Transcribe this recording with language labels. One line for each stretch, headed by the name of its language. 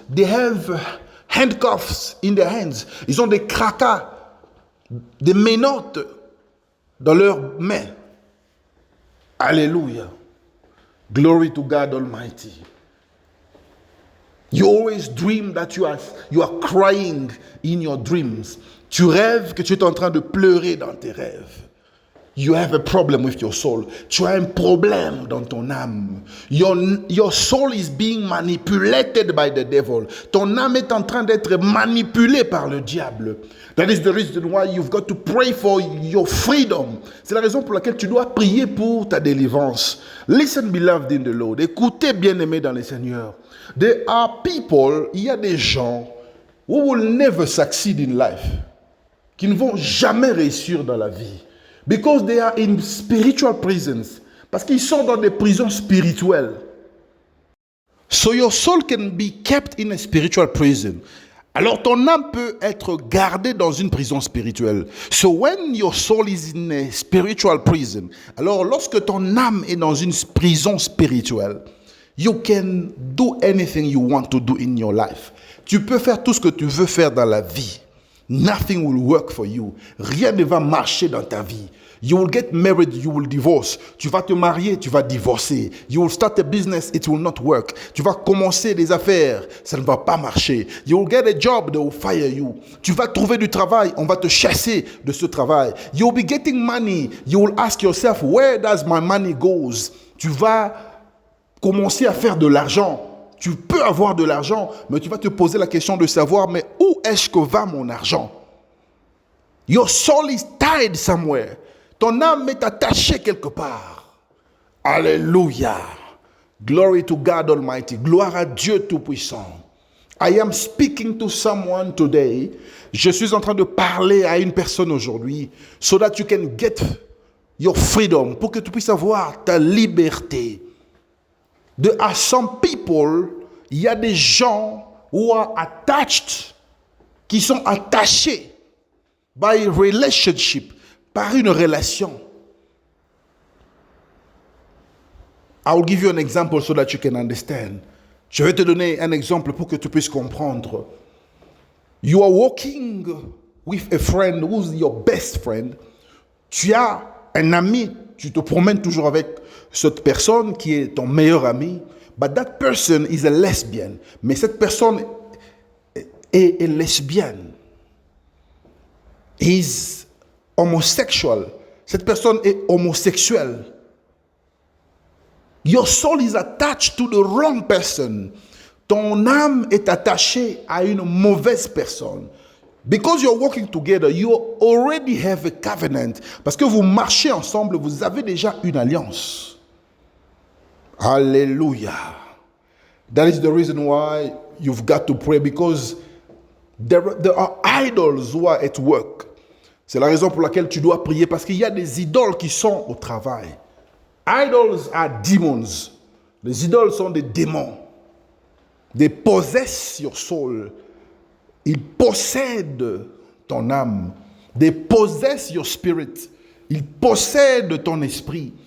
English: They have handcuffs in their hands.
French: Ils ont des cracas, des menottes dans leurs mains.
English: Alléluia. Glory to God Almighty. You always dream that you are crying in your dreams.
French: Tu rêves que tu es en train de pleurer dans tes rêves.
English: You have a problem with your soul.
French: Tu as un problème dans ton âme.
English: Your soul is being manipulated by the devil.
French: Ton âme est en train d'être manipulée par le diable.
English: That is the reason why you've got to pray for your freedom.
French: C'est la raison pour laquelle tu dois prier pour ta délivrance.
English: Listen, beloved in the Lord.
French: Écoutez, bien-aimés dans le Seigneur.
English: There are people,
French: il y a des gens
English: who will never succeed in life,
French: qui ne vont jamais réussir dans la vie.
English: Because they are in spiritual prisons.
French: Parce qu'ils sont dans des prisons spirituelles.
English: So your soul can be kept in a spiritual prison.
French: Alors ton âme peut être gardée dans une prison spirituelle.
English: So when your soul is in a spiritual prison,
French: alors lorsque ton âme est dans une prison spirituelle,
English: you can do anything you want to do in your life.
French: Tu peux faire tout ce que tu veux faire dans la vie.
English: Nothing will work for you.
French: Rien ne va marcher dans ta vie.
English: You will get married, you will divorce.
French: Tu vas te marier, tu vas divorcer.
English: You will start a business, it will not work.
French: Tu vas commencer des affaires, ça ne va pas marcher.
English: You will get a job, they will fire you.
French: Tu vas trouver du travail, on va te chasser de ce travail.
English: You will be getting money. You will ask yourself, where does my money goes?
French: Tu vas commencer à faire de l'argent. Tu peux avoir de l'argent, mais tu vas te poser la question de savoir, mais où est-ce que va mon argent?
English: Your soul is tied somewhere.
French: Ton âme est attachée quelque part.
English: Alléluia. Glory to God Almighty.
French: Gloire à Dieu Tout-Puissant.
English: I am speaking to someone today.
French: Je suis en train de parler à une personne aujourd'hui,
English: so that you can get your freedom,
French: pour que tu puisses avoir ta liberté.
English: There are some people,
French: il y a des gens
English: who are attached,
French: qui sont attachés
English: by relationship,
French: par une relation.
English: I will give you an example so that you can understand.
French: Je vais te donner un exemple pour que tu puisses comprendre.
English: You are walking with a friend who's your best friend.
French: Tu as un ami, tu te promènes toujours avec cette personne qui est ton meilleur ami.
English: But that person is a lesbian.
French: Mais cette personne est lesbienne.
English: Is homosexual.
French: Cette personne est homosexuelle.
English: Your soul is attached to the wrong person.
French: Ton âme est attachée à une mauvaise personne.
English: Because you're working together, you already have a covenant.
French: Parce que vous marchez ensemble, vous avez déjà une alliance.
English: Hallelujah. That is the reason why you've got to pray, because there are idols who are at work.
French: C'est la raison pour laquelle tu dois prier, parce qu'il y a des idoles qui sont au travail.
English: Idols are demons.
French: Les idoles sont des démons.
English: They possess your soul.
French: Ils possèdent ton âme.
English: They possess your spirit.
French: Ils possèdent ton esprit.